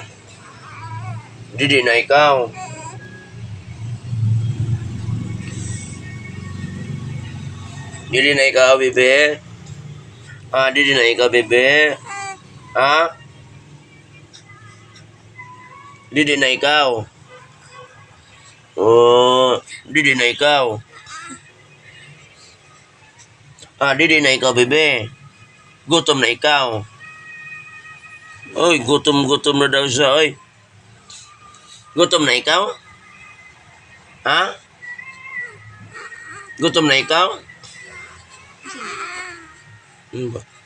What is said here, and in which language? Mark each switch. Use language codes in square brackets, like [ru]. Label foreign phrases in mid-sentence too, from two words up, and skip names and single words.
[ceb] Didi na, ikaw. Didi na, ikaw, bebe. Ah, Didi na, ikaw, bebe. Ha? Didi na, ikaw. Oh, Didi na, ikaw. Ah, Didi na, ikaw, bebe. Gutom na ikaw. Oy, gutom na daw siya, oy. Gutom na ikaw? Ha? Gutom na ikaw? Ba?